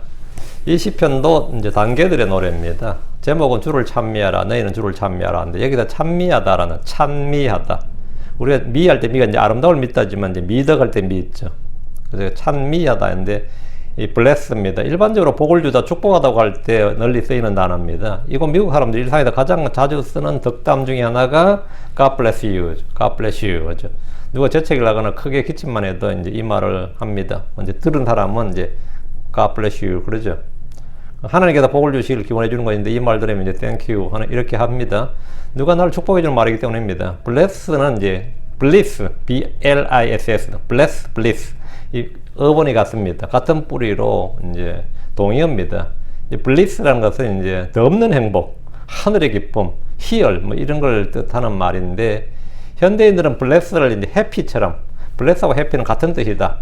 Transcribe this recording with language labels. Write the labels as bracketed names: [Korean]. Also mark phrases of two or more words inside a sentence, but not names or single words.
[Korean] 이 시편도 이제 단계들의 노래입니다. 제목은 주를 찬미하라, 너희는 주를 찬미하라 하는데, 여기다 찬미하다라는, 찬미하다. 우리가 미할 때 미가 이제 아름다움을 믿다지만 이제 미덕할 때 미 있죠. 그래서 찬미하다 했는데, 이 bless입니다. 일반적으로 복을 주다, 축복하다고 할 때 널리 쓰이는 단어입니다. 이거 미국 사람들 일상에서 가장 자주 쓰는 덕담 중에 하나가 [English] God bless you, God bless you. [Korean] 그죠? 누가 재채기를 하거나 크게 기침만 해도 이제 이 말을 합니다. 이제 들은 사람은 이제 [English] God bless you [Korean] 그러죠. 하나님께서 복을 주시길 기원해 주는 것인데, 이 말 들으면 이제 [English] thank you [Korean] 하는 이렇게 합니다. 누가 나를 축복해 주는 말이기 때문입니다. [English] bless는 이제 bliss, B-L-I-S-S, bless, bliss. [Korean] 이 어원이 같습니다. 같은 뿌리로 이제 동의어입니다. bliss라는 것은 이제 더 없는 행복, 하늘의 기쁨, 희열 뭐 이런 걸 뜻하는 말인데, 현대인들은 bless를 이제 happy처럼, bless하고 happy는 같은 뜻이다.